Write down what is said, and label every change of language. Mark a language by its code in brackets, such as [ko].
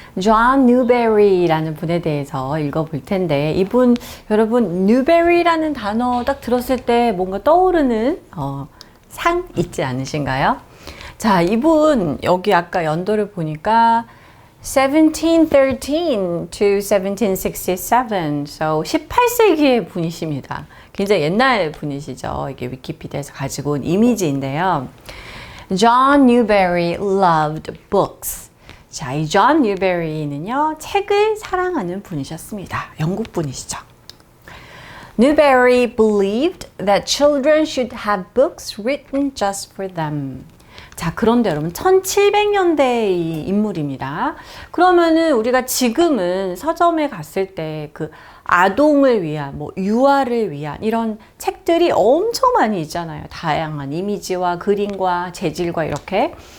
[ko] 존 뉴베리라는 분에 대해서 읽어볼 텐데 이분 여러분 뉴베리라는 단어 딱 들었을 때 뭔가 떠오르는 상 있지 않으신가요? 자, 이분 여기 아까 연도를 보니까 [en] 1713 to 1767, so [ko] 18세기의 분이십니다. 굉장히 옛날 분이시죠. 이게 위키피디아에서 가지고 온 이미지인데요. [en] John Newbery loved books. [ko] 자, 이 존 뉴베리는요, 책을 사랑하는 분이셨습니다. 영국 분이시죠. [en] Newbery believed that children should have books written just for them. [ko] 자, 그런데 여러분 1700년대의 인물입니다. 그러면은 우리가 지금은 서점에 갔을 때 그 아동을 위한 뭐 유아를 위한 이런 책들이 엄청 많이 있잖아요. 다양한 이미지와 그림과 재질과 이렇게.